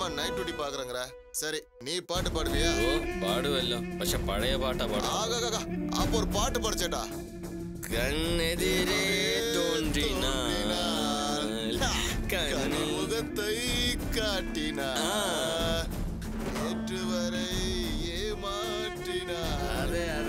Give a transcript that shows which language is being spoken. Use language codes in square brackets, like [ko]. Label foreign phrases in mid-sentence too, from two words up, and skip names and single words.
[ta] நைட் டியூட்டி பாக்குறங்கற சரி நீ பாட்டு பாடுவியா [ml] ஓ பாடுவല്ലോ പക്ഷെ പഴയ പാട്ടാ പാടാ [ta] ஆகா அப்ப ஒரு பாட்டு படிச்சேடா கண்ணெதிரே தோன்றினாள் முகத்தை காட்டினாள் நேற்று வரை ஏமாற்றினாள் அதே